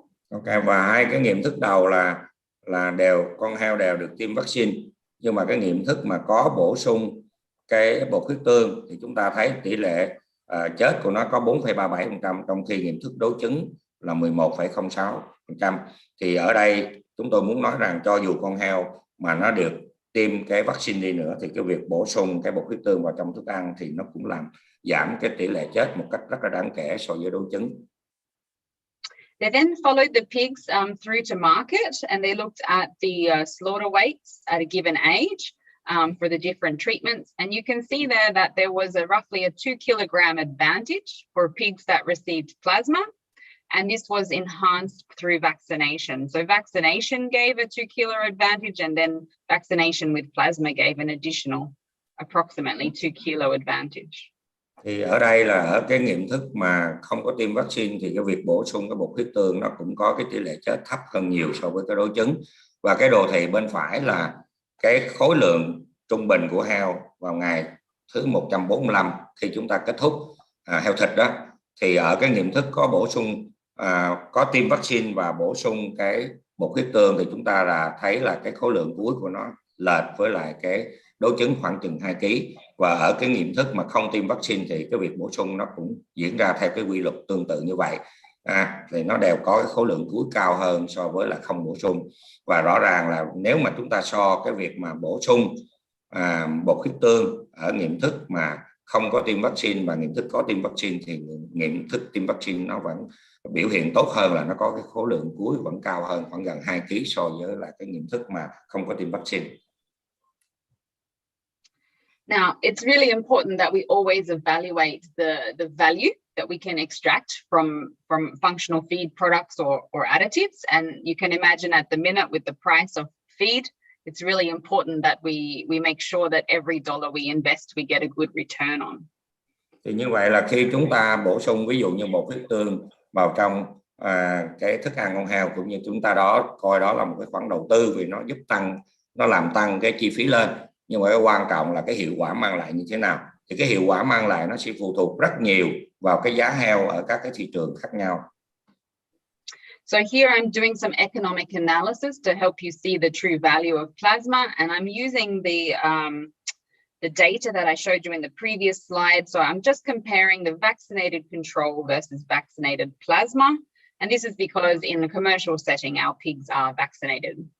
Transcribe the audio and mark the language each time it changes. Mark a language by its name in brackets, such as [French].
[Vietnamese] Ok, và 2 cái nghiệm thức đầu là đều con heo đều được tiêm vaccine, nhưng mà cái nghiệm thức mà có bổ sung cái bột huyết tương thì chúng ta thấy tỷ lệ chết của nó có 4,37%, trong khi nghiệm thức đối chứng là 11,06%. Thì ở đây chúng tôi muốn nói rằng cho dù con heo mà nó được tiêm cái vaccine đi nữa thì cái việc bổ sung cái bột huyết tương vào trong thức ăn thì nó cũng làm giảm cái tỷ lệ chết một cách rất là đáng kể so với đối chứng. [English] They then followed the pigs through to market, and they looked at the slaughter weights at a given age for the different treatments. And you can see there that there was roughly a 2 kilogram advantage for pigs that received plasma. And this was enhanced through vaccination. So vaccination gave a 2 kilo advantage, and then vaccination with plasma gave an additional approximately 2 kilo advantage. [Vietnamese] Thì ở đây là ở cái nghiệm thức mà không có tiêm vaccine thì cái việc bổ sung cái bột huyết tương nó cũng có cái tỷ lệ chết thấp hơn nhiều so với cái đối chứng. Và cái đồ thị bên phải là cái khối lượng trung bình của heo vào ngày thứ 145 khi chúng ta kết thúc heo thịt đó, thì ở cái nghiệm thức có bổ sung có tiêm vaccine và bổ sung cái bột huyết tương thì chúng ta là thấy là cái khối lượng cuối của nó lệch với lại cái đối chứng khoảng chừng 2 kg. Và ở cái nghiệm thức mà không tiêm vaccine thì cái việc bổ sung nó cũng diễn ra theo cái quy luật tương tự như vậy. Thì nó đều có cái khối lượng cuối cao hơn so với là không bổ sung. Và rõ ràng là nếu mà chúng ta so cái việc mà bổ sung bột huyết tương ở nghiệm thức mà không có tiêm vaccine và nghiệm thức có tiêm vaccine thì nghiệm thức tiêm vaccine nó vẫn biểu hiện tốt hơn, là nó có cái khối lượng cuối vẫn cao hơn khoảng gần 2 kg so với là cái nghiệm thức mà không có tiêm vaccine. [English] Now, it's really important that we always evaluate the value that we can extract from functional feed products or additives. And you can imagine at the minute with the price of feed, it's really important that we make sure that every dollar we invest, we get a good return on. [Vietnamese] Thì như vậy là khi chúng ta bổ sung ví dụ như bột huyết tương vào trong cái thức ăn con heo, cũng như chúng ta coi đó là một cái khoản đầu tư vì nó giúp nó làm tăng cái chi phí lên. Nhưng mà cái quan trọng là cái hiệu quả mang lại như thế nào. Thì cái hiệu quả mang lại nó sẽ phụ thuộc rất nhiều vào cái giá heo ở các cái thị trường khác nhau. [English] So here I'm doing some economic analysis to help you see the true value of plasma, and I'm using the data that I showed you in the previous slide. So I'm just comparing the vaccinated control versus vaccinated plasma, and this is because in the commercial setting our pigs are vaccinated.